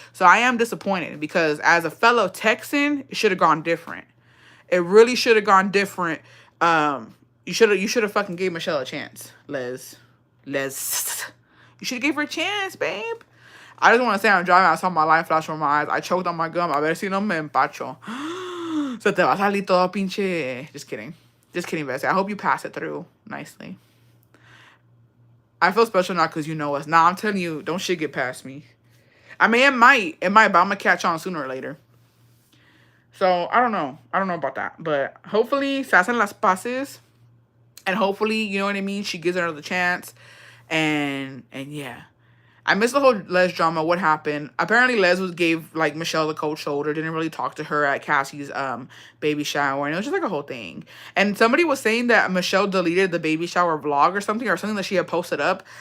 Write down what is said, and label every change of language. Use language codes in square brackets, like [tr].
[en] So I am disappointed because as a fellow Texan, it should have gone different. It really should have gone different. You should have fucking gave Michelle a chance, Les. You should have gave her a chance, babe. I just want to say I'm driving. I saw my light flash from my eyes. I choked on my gum. [es] A ver si no me empacho. Se te va a salir todo pinche. [en] Just kidding. Just kidding, Bessie. I hope you pass it through nicely. I feel special now because you know us. Nah, I'm telling you, don't shit get past me. I mean, it might, but I'm going to catch on sooner or later. So, I don't know. I don't know about that. But hopefully, [es] se hacen las paces. [en] And hopefully, you know what I mean, she gives her another chance. And yeah. I missed the whole Les drama. What happened? Apparently, Les gave, like, Michelle the cold shoulder. Didn't really talk to her at Cassie's baby shower. And it was just, like, a whole thing. And somebody was saying that Michelle deleted the baby shower vlog or something that she had posted up.